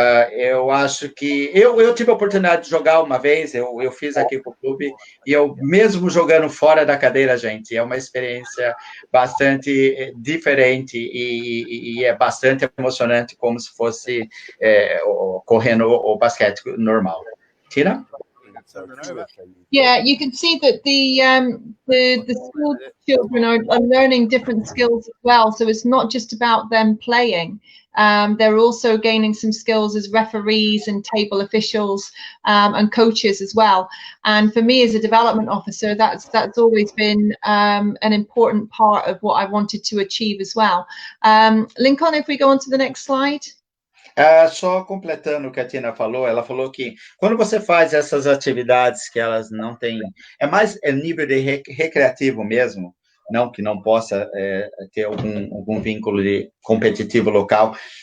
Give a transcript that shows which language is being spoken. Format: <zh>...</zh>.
<pt>Eu acho que... Eu tive a oportunidade de jogar uma vez, eu fiz aqui com o clube, e eu mesmo jogando fora da cadeira, gente, é uma experiência bastante diferente e é bastante emocionante, como se fosse correndo o basquete normal. Tina?</pt> <en>Yeah, you can see that the school children are learning different skills as well. So it's not just about them playing. They're also gaining some skills as referees and table officials and coaches as well. And for me as a development officer, that's always been an important part of what I wanted to achieve as well. Lincoln, if we go on to the next slide.</en> <pt>Só completando o que a Tina falou, ela falou que quando você faz essas atividades que elas não têm... É mais nível de recreativo mesmo, não que não possa ter algum vínculo de competitivo local.</pt>